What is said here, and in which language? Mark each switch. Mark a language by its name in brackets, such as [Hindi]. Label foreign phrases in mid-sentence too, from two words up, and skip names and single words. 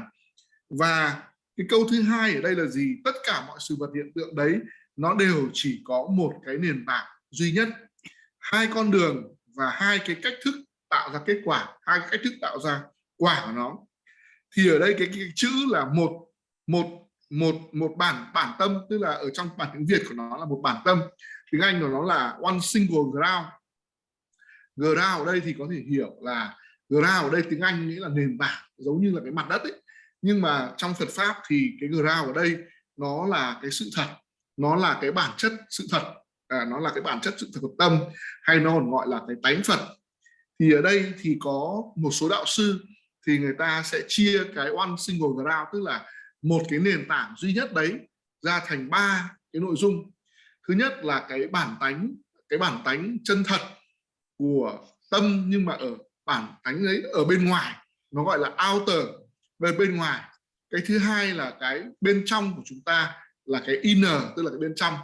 [Vietnamese] Và cái câu thứ hai ở đây là gì? Tất cả mọi sự vật hiện tượng đấy nó đều chỉ có một cái nền tảng duy nhất, hai con đường và hai cái cách thức tạo ra kết quả, hai cái cách thức tạo ra quả của nó. Thì ở đây cái chữ là một bản tâm, tức là ở trong bản tiếng Việt của nó là một bản tâm, tiếng Anh của nó là [English] one single ground. [Vietnamese] Ground ở đây thì có thể hiểu là ground ở đây tiếng Anh nghĩa là nền tảng, giống như là cái mặt đất ấy. Nhưng mà trong Phật pháp thì cái ground ở đây nó là cái sự thật, nó là cái bản chất sự thật, nó là cái bản chất sự thật của tâm, hay nó còn gọi là cái tánh Phật. Thì ở đây thì có một số đạo sư thì người ta sẽ chia cái [English] one single ground, [Vietnamese] tức là một cái nền tảng duy nhất đấy ra thành ba cái nội dung. Thứ nhất là cái bản tánh chân thật của tâm, nhưng mà ở bản tánh ấy ở bên ngoài, nó gọi là outer, về bên ngoài. Cái thứ hai là cái bên trong của chúng ta là cái inner, tức là cái bên trong.